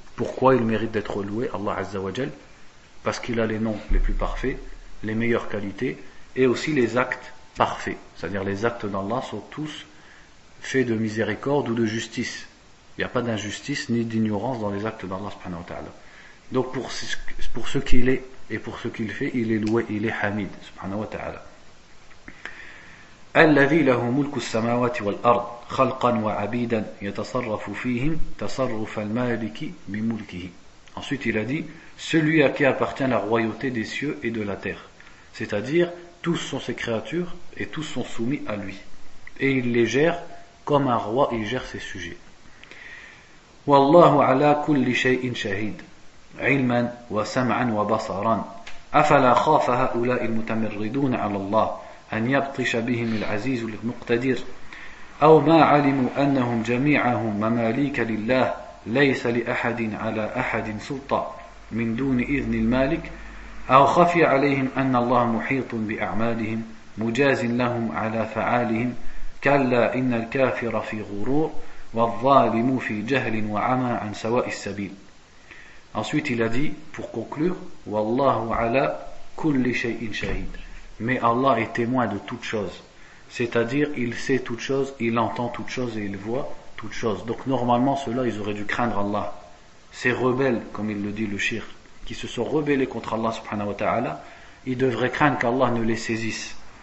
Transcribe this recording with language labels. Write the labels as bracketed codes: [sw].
[fr] Pourquoi il mérite d'être loué, Allah Azza wa Jal? Parce qu'il a les noms les plus parfaits, les meilleures qualités, et aussi les actes parfaits. C'est-à-dire les actes d'Allah sont tous faits de miséricorde ou de justice. Il n'y a pas d'injustice ni d'ignorance dans les actes d'Allah subhanahu wa ta'ala. Donc pour ce qu'il est et pour ce qu'il fait, il est loué, il est Hamid, subhanahu wa ta'ala. [ar] الذي له ملك السماوات والأرض خلقا وعبيدا يتصرف فيهم تصرف المالك بملكه. [fr] Ensuite il a dit, celui à qui appartient la royauté des cieux et de la terre, c'est-à-dire tous sont ses créatures et tous sont soumis à lui, et il les gère comme un roi il gère ses sujets. [ar] والله على كل شيء شهيد علما وسمعا وبصرا أفلا خاف هؤلاء المتمردون على الله أن يبطش بهم العزيز المقتدر أو ما علموا أنهم جميعهم مماليك لله ليس لأحد على أحد سلطة من دون إذن المالك أو خفي عليهم أن الله محيط بأعمالهم مجاز لهم على فعالهم كلا إن الكافر في غرور والظالم في جهل وعمى عن سواء السبيل. [fr] Ensuite il a dit, pour conclure, والله على كل شيء شهيد. Mais Allah est témoin de toute chose. C'est-à-dire, il sait toute chose, il entend toute chose et il voit toute chose. Donc normalement, ceux-là, ils auraient dû craindre Allah. Ces rebelles, comme il le dit le shirk, qui se sont rebellés contre Allah subhanahu wa ta'ala, ils devraient craindre qu'Allah ne les saisisse.